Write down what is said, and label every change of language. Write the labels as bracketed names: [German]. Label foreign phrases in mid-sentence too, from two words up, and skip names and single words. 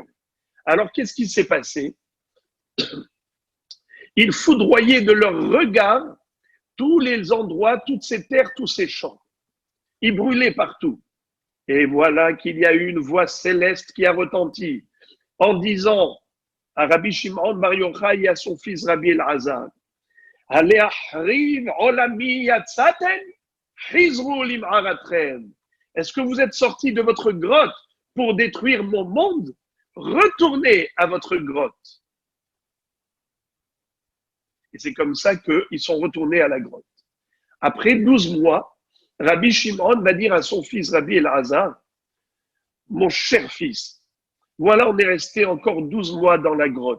[French] Alors, qu'est-ce qui s'est passé? Ils foudroyaient de leur regard tous les endroits, toutes ces terres, tous ces champs. Ils brûlaient partout. Et voilà qu'il y a eu une voix céleste qui a retenti en disant à Rabbi Shimon Bar Yochai et à son fils Rabbi Elazar. [Hebrew] Allez להחריב עולמי יצאתם, חזרו למערתכם. [French] Est-ce que vous êtes sortis de votre grotte pour détruire mon monde? Retournez à votre grotte. Et c'est comme ça qu'ils sont retournés à la grotte. Après 12 mois, Rabbi Shimon va dire à son fils Rabbi Elazar, mon cher fils, voilà, on est resté encore 12 mois dans la grotte.